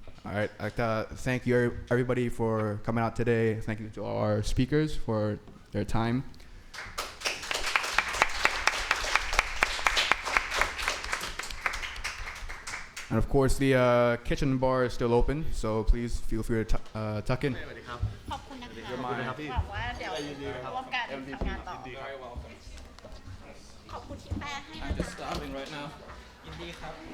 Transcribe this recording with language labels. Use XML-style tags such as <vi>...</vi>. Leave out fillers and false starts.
<en>All right, I'd like to thank you everybody for coming out today. Thank you to all our speakers for their time. And of course, the kitchen bar is still open, so please feel free to tuck in.</en> <th>ขอบคุณนะคะหวังว่าเดี๋ยวร่วมกันทำงานต่อขอบคุณที่แปลให้นะคะ</th> <en>I'm just starving right now.</en> <th>ยินดีครับ</th>